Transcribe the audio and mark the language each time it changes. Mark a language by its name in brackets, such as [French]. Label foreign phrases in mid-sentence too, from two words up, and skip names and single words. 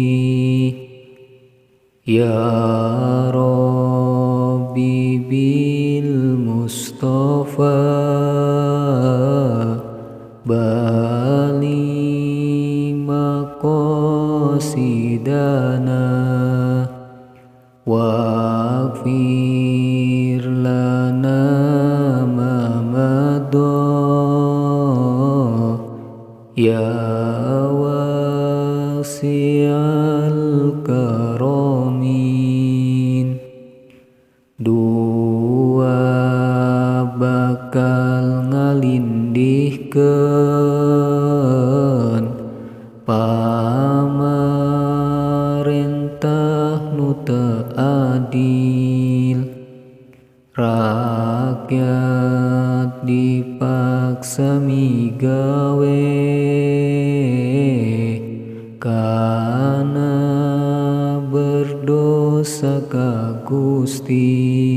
[Arabic] يا ربي بالمصطفى بلغ مقاصدنا واغفر لنا ما مضى يا واسع الكرم. [Sundanese] Dua bakal ngalindihkeun pamarentah nu teu adil, rakyat dipaksa migawe kana berdosa ka Gusti.